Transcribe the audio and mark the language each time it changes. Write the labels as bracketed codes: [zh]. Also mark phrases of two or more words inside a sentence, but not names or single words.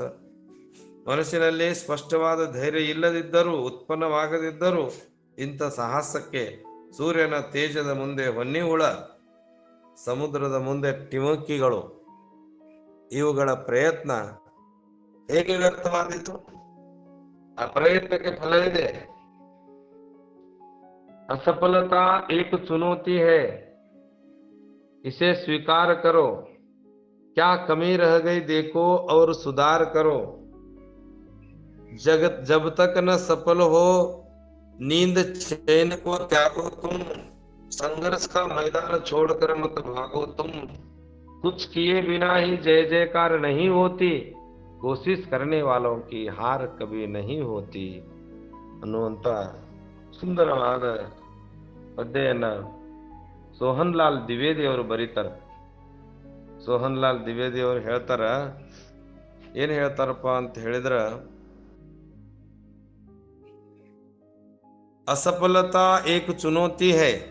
[kn] ಮನಸ್ಸಿನಲ್ಲಿ ಸ್ಪಷ್ಟವಾದ ಧೈರ್ಯ ಇಲ್ಲದಿದ್ದರೂ, ಉತ್ಪನ್ನವಾಗದಿದ್ದರೂ ಇಂಥ ಸಾಹಸಕ್ಕೆ ಸೂರ್ಯನ ತೇಜದ ಮುಂದೆ ಹೊನ್ನಿ ಹುಳ, ಸಮುದ್ರದ ಮುಂದೆ ಟಿಮಕಿಗಳು, ಇವುಗಳ ಪ್ರಯತ್ನ ಹೇಗೆ ವ್ಯರ್ಥವಾದೀತು? ಆ ಪ್ರಯತ್ನಕ್ಕೆ ಫಲ ಇದೆ. [hi] असफलता एक चुनौती है, इसे स्वीकार करो. क्या कमी रह गई देखो और सुधार करो. जगत जब तक न सफल हो नींद चैन को त्यागो तुम. संघर्ष का मैदान छोड़कर मत भागो तुम. कुछ किए बिना ही जय जयकार नहीं होती. कोशिश करने वालों की हार कभी नहीं होती [kn] ಅನ್ನುವಂತ ಸುಂದರವಾದ ಪದ್ಯನ್ನ ಸೋಹನ್ ಲಾಲ್ ದ್ವಿವೇದಿ ಅವರು ಬರೀತಾರೆ. ಸೋಹನ್ ಲಾಲ್ ದ್ವಿವೇದಿ ಅವರು ಹೇಳ್ತಾರ, ಏನ್ ಹೇಳ್ತಾರಪ್ಪ ಅಂತ ಹೇಳಿದ್ರ, [hi] असफलता एक चुनौती है.